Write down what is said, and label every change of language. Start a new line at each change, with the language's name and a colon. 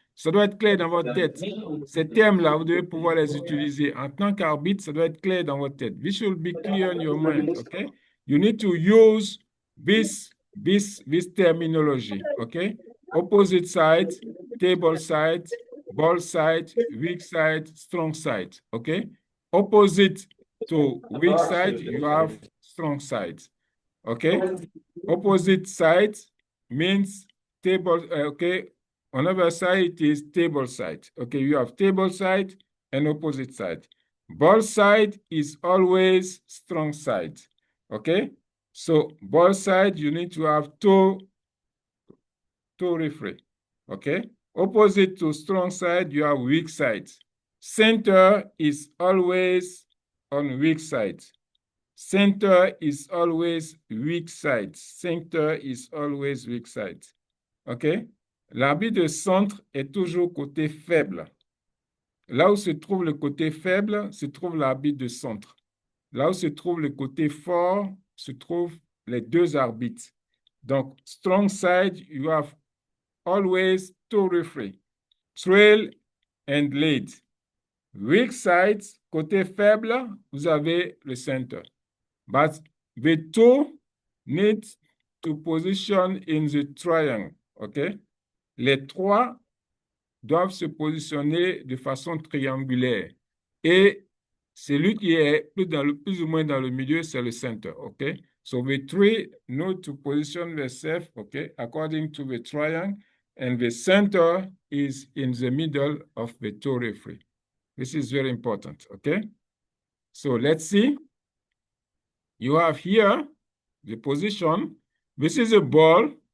French: Ça doit être clair dans votre tête. Ces termes-là, vous devez pouvoir les utiliser. En tant qu'arbitre, ça doit être clair dans votre tête.
English: This should be clear in your mind, okay? You need to use this terminology, okay? Opposite side, table side, ball side, weak side, strong side, okay? Opposite to weak side, you have strong side, okay? Opposite side means table, okay? On other side, it is table side. Okay, you have table side and opposite side. Ball side is always strong side. Okay, so ball side, you need to have two referee. Okay, opposite to strong side, you have weak side. Center is always on weak side. Center is always weak side. Center is always weak side. OK?
French: L'arbitre de centre est toujours côté faible. Là où se trouve le côté faible, se trouve l'arbitre de centre. Là où se trouve le côté fort, se trouvent les deux arbitres.
English: Donc, strong side, you have always two referees, trail and lead.
French: Weak side, côté faible, vous avez le center.
English: But the two need to position in the triangle, OK?
French: Les trois doivent se positionner de façon triangulaire. Et celui qui est plus ou moins dans le milieu, c'est le center, OK?
English: So the three need to position themselves, OK, according to the triangle, and the center is in the middle of the two referee. This is very important, OK? So let's see. You have here the position. This is a ball.